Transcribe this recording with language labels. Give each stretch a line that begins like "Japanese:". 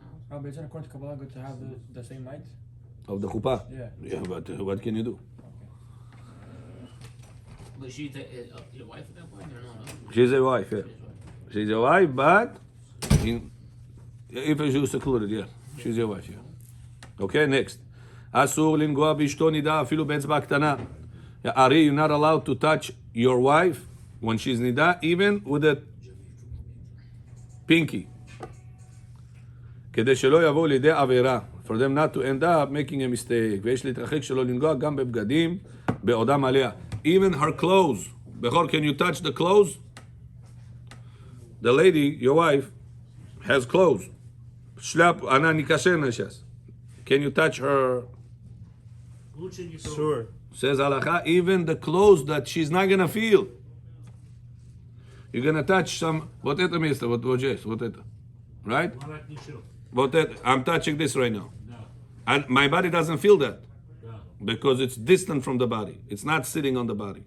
English: Rabbi, isn't according to Kabbalah good to have the same night? of the chuppah. Yeah. But what can you do? But she your wife at that point or no? She's a wife, yeah. She's your wife, but if she's secluded, yeah. She's your wife, yeah. Okay, next.
Hebrew: אסור לנגוע באשתו נידה אפילו באצבע קטנה.
English: Ari, you're not allowed to touch your wife when she's נידה, even with a pinky.
Hebrew: כדי שלא יבואו לידי עבירה.
English: For them not to end up making a mistake.
Hebrew: ויש להתרחק שלא לנגוע גם בבגדים בעודם עליה.
English: Even her clothes. בכור, can you touch the clothes? The lady, your wife, has clothes.
Russian: Шляп, она не кошерная сейчас.
English: Can you touch her?
Russian: Лучше не трогать.
English: Sure. Says halacha, even the clothes that she's not gonna feel. You're gonna touch some.
Russian: Вот это место, вот здесь, вот это,
English: right?
Russian: Марат ничего. Вот это.
English: I'm touching this right now,
Russian: Да,
English: and my body doesn't feel that
Russian: да,
English: because it's distant from the body. It's not sitting on the body.